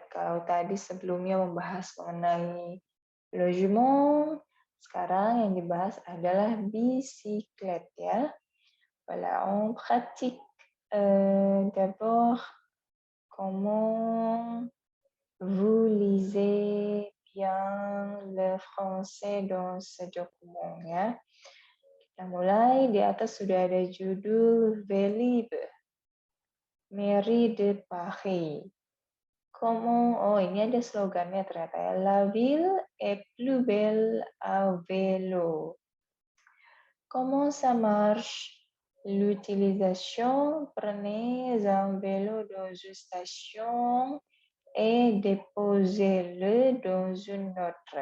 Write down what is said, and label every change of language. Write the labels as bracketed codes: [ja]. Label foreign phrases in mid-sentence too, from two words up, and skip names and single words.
[id] Kalau tadi sebelumnya membahas mengenai logement, sekarang yang dibahas adalah bicyclette ya. [fr] Voilà, on pratique d'abord comment vous lisez bien le français dans ce document [id] ya. Kita mulai, di atas sudah ada judul Vélib, Mairie de Paris. Oh ini ada slogannya ternyata ya. [fr] La ville est plus belle à vélo. Comment ça marche? L'utilisation, prenez un vélo dans une station et déposez-le dans une autre.